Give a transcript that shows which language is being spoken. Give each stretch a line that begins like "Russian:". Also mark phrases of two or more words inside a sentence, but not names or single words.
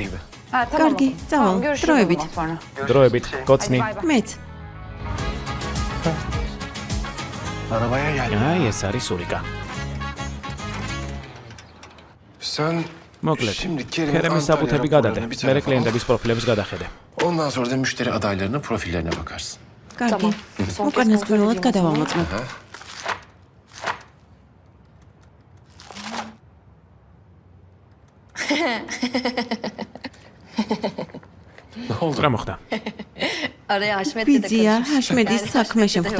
Georgian: კარგი, წავალ, დროებით. დროებით, გოცნი. მეც. აი, ეს არის სურიკა. მოკლედ, ქერემის საბუთები გადადე. მერე კლიენტების პროფილებს გადახედე.
Turkish: Ondan sonra da müşteri adaylarının profillerine bakarsın.
Georgian: კარგი. უკანასკნელად გადავამოწმებ. რა მოხდა? ბიძია, ჰაშმედის საქმე შემხდა.